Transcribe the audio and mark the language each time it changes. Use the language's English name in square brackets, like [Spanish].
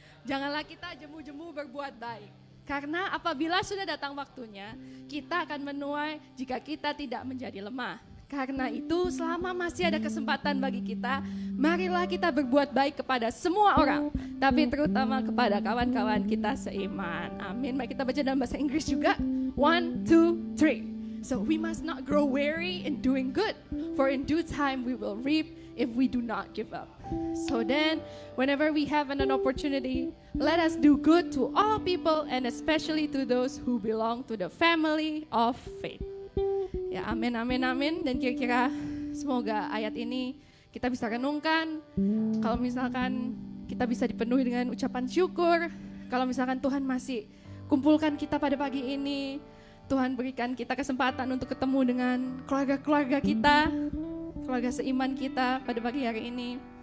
[Indonesian] Janganlah kita jemu-jemu berbuat baik. Karena apabila sudah datang waktunya, kita akan menuai jika kita tidak menjadi lemah. Karena itu selama masih ada kesempatan bagi kita, marilah kita berbuat baik kepada semua orang, tapi terutama kepada kawan-kawan kita seiman. Amin. Mari kita baca dalam bahasa Inggris juga. 1, 2, 3. [English] So we must not grow weary in doing good, for in due time we will reap if we do not give up. So then, whenever we have an opportunity, let us do good to all people and especially to those who belong to the family of faith. [Indonesian] Ya, amin, amin, amin. Dan kira-kira semoga ayat ini kita bisa renungkan. Kalau misalkan kita bisa dipenuhi dengan ucapan syukur. Kalau misalkan Tuhan masih kumpulkan kita pada pagi ini, Tuhan berikan kita kesempatan untuk ketemu dengan keluarga-keluarga kita, keluarga seiman kita pada pagi hari ini.